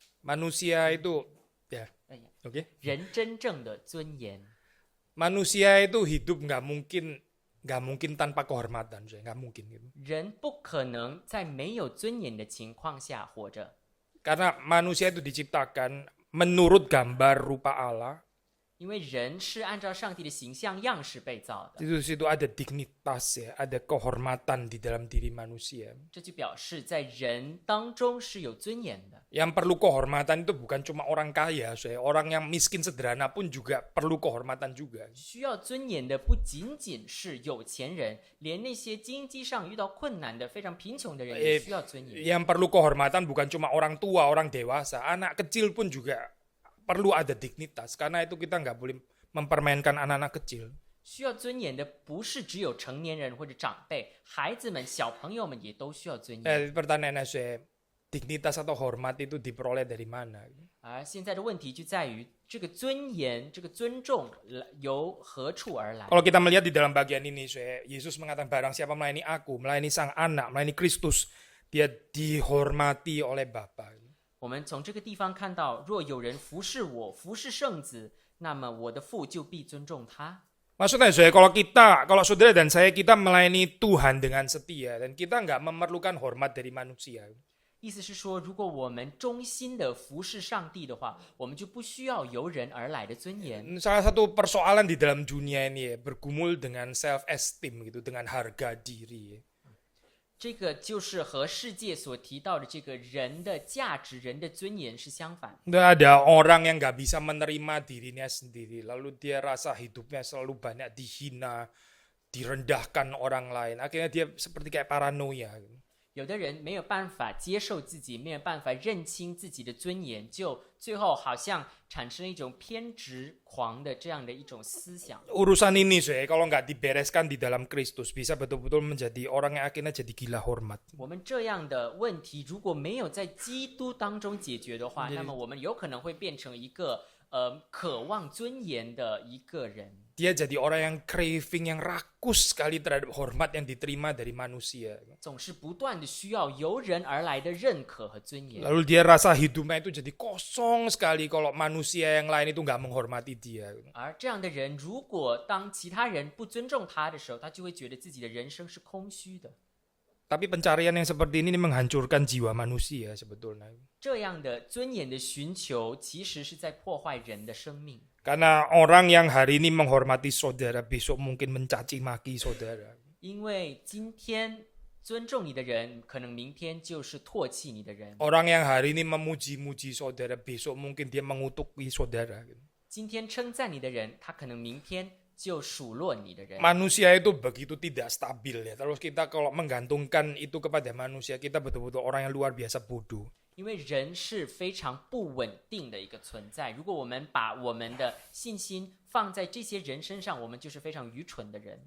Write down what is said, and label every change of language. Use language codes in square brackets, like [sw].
[id] Manusia itu ya, oke. [zh] 人真正的尊严。 [id] Manusia itu hidup nggak mungkin tanpa kehormatan, nggak mungkin gitu. [zh] 人不可能在没有尊严的情况下活着， [id] Karena manusia itu diciptakan menurut gambar rupa Allah. [zh] 因为人是按照上帝的形象样式被造的。 [id] Di situ ada dignitas ya, ada kehormatan di dalam diri manusia. [zh] 这就表示在人当中是有尊严的。 [id] Yang perlu kehormatan itu bukan cuma orang kaya, orang yang miskin sederhana pun juga perlu kehormatan juga. [zh] 需要尊严的不仅仅是有钱人，连那些经济上遇到困难的、非常贫穷的人也需要尊严。 [id] Yang perlu kehormatan bukan cuma orang tua, orang dewasa, anak kecil pun juga perlu ada dignitas. Karena itu kita nggak boleh mempermainkan anak-anak kecil. [zh] 需要尊严的不是只有成年人或者长辈，孩子们、小朋友们也都需要尊严。 [id] Pertanyaannya saya, dignitas atau hormat itu diperoleh dari mana? [zh] 而现在的问题就在于这个尊严、这个尊重由何处而来？ [id] Kalau kita melihat di dalam bagian ini, Yesus mengatakan barang siapa melayani aku, melayani sang anak, melayani Kristus, dia dihormati oleh Bapa. [zh] 我们从这个地方看到，若有人服侍我、服侍圣子，那么我的父就必尊重他。 [id] Maksudnya kalau saudara dan saya kita melayani Tuhan dengan setia dan kita nggak memerlukan hormat dari manusia. [zh] 意思是说，如果我们忠心的服侍上帝的话，我们就不需要由人而来的尊严。 [id] Salah satu persoalan di dalam dunia ini ya, bergumul dengan self esteem gitu, dengan harga diri. [zh] 这个就是和世界所提到的这个人的价值、人的尊严是相反。 [id] Ada orang yang nggak bisa menerima dirinya sendiri, lalu dia rasa hidupnya selalu banyak dihina, direndahkan orang lain. Akhirnya dia seperti kayak paranoia. [zh] 有的人没有办法接受自己，没有办法认清自己的尊严，就最后好像产生一种偏执狂的这样的一种思想。 [id] Urusan ini kalau nggak dibereskan di dalam Kristus bisa betul-betul menjadi orang yang akhirnya jadi gila hormat. [zh] 我们这样的问题如果没有在基督当中解决的话，那么我们有可能会变成一个渴望尊严的一个人。 [id] Dia jadi orang yang craving, yang rakus sekali terhadap hormat yang diterima dari manusia. [zh] 总是不断的需要由人而来的认可和尊严。 [id] Lalu dia rasa hidupnya itu jadi kosong sekali kalau manusia yang lain itu nggak menghormati dia. [zh] 而这样的人，如果当其他人不尊重他的时候，他就会觉得自己的人生是空虚的。 [id] Tapi pencarian yang seperti ini menghancurkan jiwa manusia sebetulnya. [zh] 这样的尊严的寻求，其实是在破坏人的生命。 [id] Karena orang yang hari ini menghormati saudara, besok mungkin mencaci maki saudara. [zh] 因为今天尊重你的人，可能明天就是唾弃你的人。 [id] Orang yang hari ini memuji-muji saudara, besok mungkin dia mengutuki saudara. [zh] 今天称赞你的人，他可能明天就数落你的人。 [id] Manusia itu begitu tidak stabil ya. Terus kita kalau menggantungkan itu kepada manusia, kita betul-betul orang yang luar biasa bodoh. [zh] 因为人是非常不稳定的一个存在，如果我们把我们的信心放在这些人身上，我们就是非常愚蠢的人。